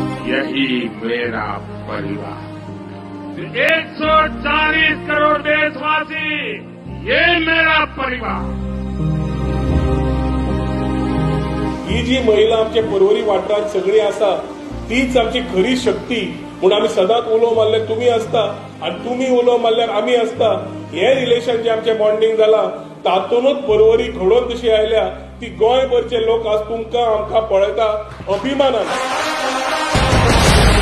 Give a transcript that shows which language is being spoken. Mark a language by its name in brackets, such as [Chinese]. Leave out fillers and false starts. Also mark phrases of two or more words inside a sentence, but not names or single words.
[Hindi] यही मेरा परिवार। 140 करोड़ देशवासी, ये मेरा परिवार। [Konkani] ही जी महिला आमच्या पर्वरी वाठारांत सगळी आसा तीच आमची खरी शक्ती म्हणून आमी सदांच उलो मारल्यार तुमी आसता आनी तुमी उलो मारल्यार आमी आसता। हे रिलेशन जे आमचे बॉन्डिंग जाला तातूंतच पर्वरी घडोवन कशी आयल्या ती गोंयभरचे लोक आज तुमकां आमकां पळयता अभिमानान।